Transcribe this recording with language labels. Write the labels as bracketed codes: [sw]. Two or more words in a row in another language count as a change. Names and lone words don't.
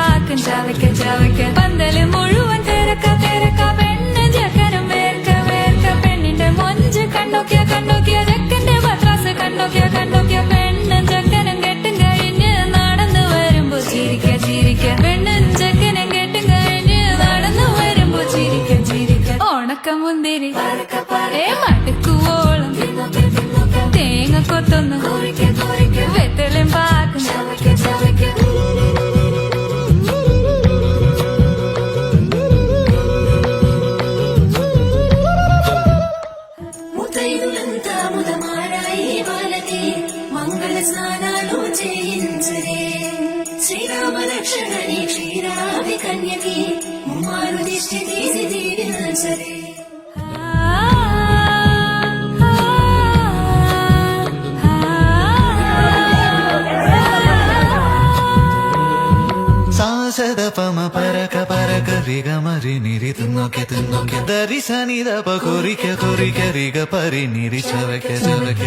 [ml] പാക്കും ചവയ്ക്ക ചവയ്ക്ക പന്തല് മുഴുവൻ തിരക്ക തിരക്ക പെണ്ണ് ചെക്കനും വേർക്ക വേർക്ക പെണ്ണിന്റെ മൊഞ്ച് കണ്ടോക്കിയ കണ്ടോക്കിയ ചെക്കന്റെ പത്രാസ് കണ്ടോക്കിയ കണ്ടോക്കിയ പെണ്ണും ചെക്കനും കെട്ടും കഴിഞ്ഞ് നടന്നു വരുമ്പോ ചിരിക്ക ചിരിക്ക പെണ്ണും ചെക്കനും കെട്ടും കഴിഞ്ഞ് നടന്നു വരുമ്പോ ചിരിക്ക ചിരിക്ക ഓണക്കമുന്തിരി മടുക്കുവോളം തേങ്ങ കൊത്തൊന്ന് വെത്തലും പാക്കും [te] ముతైదులంతా ముదమారాయి వాళ్ళకి మంగళ స్నానాలు చేయించరే శ్రీరామ రక్షణని క్షీరాది కన్యకి ముమ్మారు దిష్టి తీసి దీవించరే [ml] സദപമ പരക പരക റിഗ മരി നിരി തുന്നോക്കെ തുന്നോക്കെ ദരി സനി ദപ കൊറിക്ക കൊറിക്ക റിഗ പരി നിരി ചവയ്ക്ക ചവയ്ക്ക